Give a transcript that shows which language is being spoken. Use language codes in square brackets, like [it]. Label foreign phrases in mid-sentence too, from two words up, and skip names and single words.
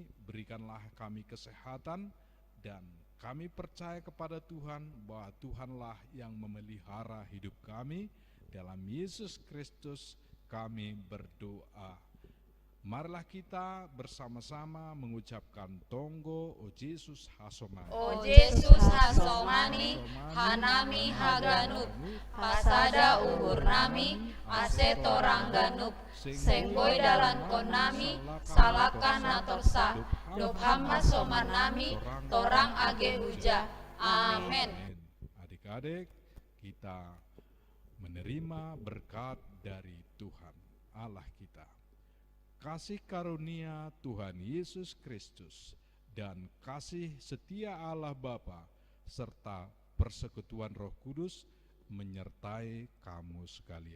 [id] Berikanlah kami kesehatan, dan kami percaya kepada Tuhan bahwa Tuhanlah yang memelihara hidup kami. Dalam Yesus Kristus kami berdoa. Marilah kita bersama-sama mengucapkan [smr] tonggo o Yesus hasomani. O Yesus hasomani, hanami haganut, pasada uhur nami, aseto rangganup, sengboy dalan konami, salakan atorsa, dophama somanami, torang age huja. [id] Amin. Adik-adik, kita menerima berkat dari Tuhan Allah kita. Kasih karunia Tuhan Yesus Kristus dan kasih setia Allah Bapa serta persekutuan Roh Kudus menyertai kamu sekalian.